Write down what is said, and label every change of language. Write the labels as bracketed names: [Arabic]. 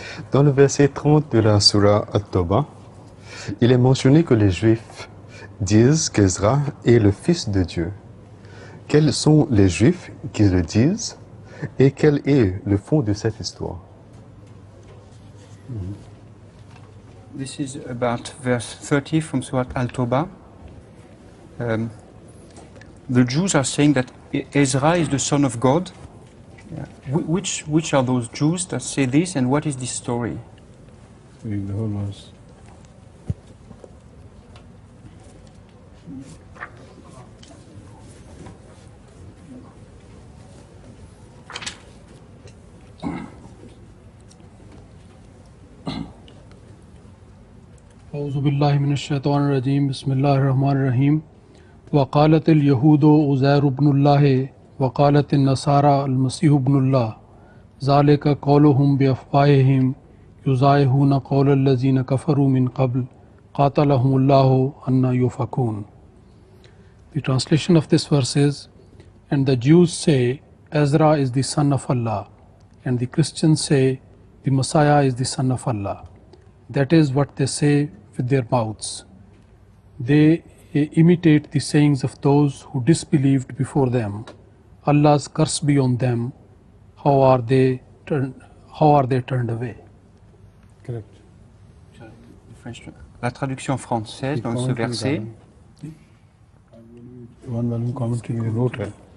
[French] Dans le verset 30 de la Surah At-Tawbah, il est mentionné que les Juifs disent qu'Ezra est le fils de Dieu. Quels sont les Juifs qui le disent et quel est le fond de cette histoire? [English] This is about verse 30 from Surah Al-Tawbah. The Jews are saying that Ezra is the son of God. Which are those Jews that say this, and what is this story? Read the whole verse. [Arabic] أعوذ بالله من الشيطان الرجيم بسم الله الرحمن الرحيم وقالت اليهود عزير بن الله وقالت النصارى المسيح ابن الله ذلك قولهم بأفواههم يضاهئون قول الذين كفروا من قبل قاتلهم الله أن يؤفكون. [English] The translation of this verse is, and the Jews say Ezra is the son of Allah, and the Christians say the Messiah is the son of Allah. That is what they say with their mouths. They imitate the sayings of those who disbelieved before them. Allah's curse be on them. How are they turned away? Correct. [French] La traduction française dans ce verset. [English] One volume commentary [Urdu] में note है.